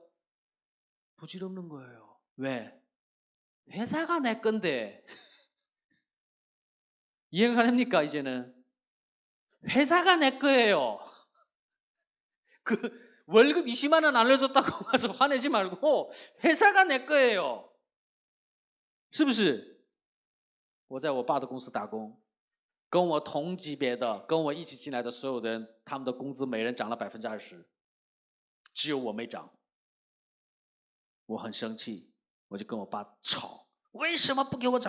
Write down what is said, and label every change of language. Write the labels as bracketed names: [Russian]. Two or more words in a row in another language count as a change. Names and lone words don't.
[Korean] 부질없는 거예요. 왜? 회사가 내 건데. 이해가 됩니까 이제는? 회사가 내 거예요. 그 월급 20만 원 안 올려줬다고 와서 화내지 말고 회사가 내 거예요. [Chinese] 是不是？我在我爸的公司打工，跟我同级别的，跟我一起进来的所有人，他们的工资每人涨了20%， 只有我没长。我很生气，我就跟我爸吵，为什么不给我涨？